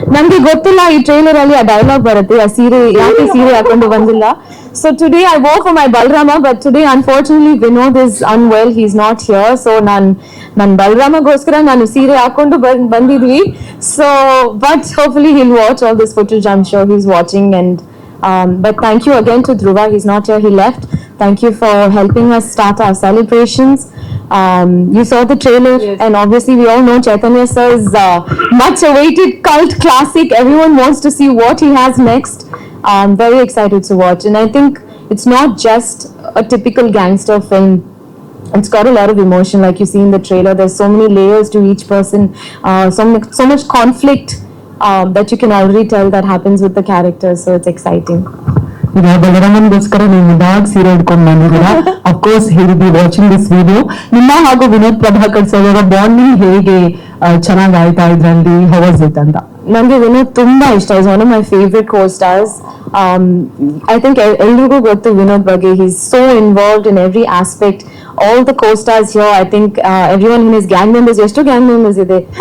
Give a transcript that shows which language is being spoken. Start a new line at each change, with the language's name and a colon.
Kannada: ನಮ್ಗೆ ಗೊತ್ತಿಲ್ಲ ಈ ಟ್ರೈಲರ್ ಅಲ್ಲಿ ಆ ಡೈಲಾಗ್ ಬರುತ್ತೆ, ಆ ಸೀರೆ ಯಾಕೆ ಸೀರೆ ಹಾಕೊಂಡು ಬಂದಿಲ್ಲ.
English: So today I wore for my Balarama, but today unfortunately Vinod is unwell, he is not here.
Kannada: So ನನ್ ಬಲರಾಮಗೋಸ್ಕರ ನಾನು ಸೀರೆ ಹಾಕೊಂಡು ಬಂದಿದ್ವಿ.
English: So but hopefully he'll watch all this footage. I'm sure he's watching. And but thank you again to Dhruva. He's not here, he left. Thank you for helping us start our celebrations. You saw the trailer, yes. And obviously we all know Chaitanya sir's much awaited cult classic. Everyone wants to see what he has next. I'm very excited to watch, and I think it's not just a typical gangster film. It's got a lot of emotion, like you see in the trailer. There's so many layers to each person, so much conflict that you can already tell that happens with the characters. So it's exciting.
Kannada: ಈಗ ಬಲರಾಮನ್ಗೋಸ್ಕರ ನೀವು ಇದಾಗ ಸೀರೆ ಹಿಡ್ಕೊಂಡು ಬಂದಿದ್ದೀರಾ.
English: Of course he will be watching this video.
Kannada: ನಿಮ್ಮ ಹಾಗೂ Vinod Prabhakar sir ಅವರ bonding ಹೇಗೆ ಚೆನ್ನಾಗಿ ಆಯ್ತಾ ಇದ್ರಲ್ಲಿ?
English: How was it ಅಂತ?
Kannada: ನನಗೆ ವಿನೋದ್ ತುಂಬಾ ಇಷ್ಟ.
English: Is one of my favourite co-stars. I think
Kannada: ಎಲ್ರಿಗೂ ಗೊತ್ತು ವಿನೋದ್ ಬಗ್ಗೆ.
English: He's so involved in every aspect. All the co-stars here, I think everyone in his gang members,
Kannada: ಎಷ್ಟು gang members ಇದೆ?